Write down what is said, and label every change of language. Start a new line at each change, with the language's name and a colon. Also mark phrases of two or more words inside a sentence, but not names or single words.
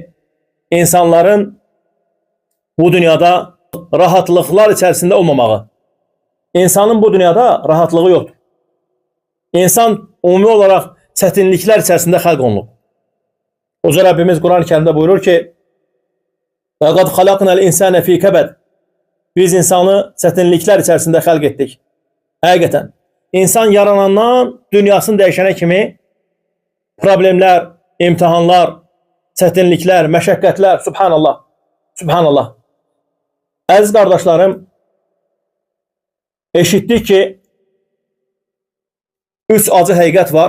Azerbaijani: İnsanların bu dünyada rahatlıqlar içərisində olmamağı. İnsanın bu dünyada rahatlığı yoxdur. İnsan ümumi olaraq çətinliklər içərisində xəlq olunub. Oca Rəbbimiz Quran-ı Kərimdə buyurur ki,
Arabic: وَقَدْ خَلَقْنَا الْاِنْسَانَ ف۪ي كَبَدٍ.
Azerbaijani: Biz insanı çətinliklər içərisində xəlq etdik. Həqiqətən, insan yaranandan dünyasını dəyişənə kimi problemlər, imtihanlar, çətinliklər, məşəqqətlər,
Arabic: سبحان الله، سبحان الله.
Azerbaijani: Əziz qardaşlarım, eşitdik ki, 3 acı həqiqət var.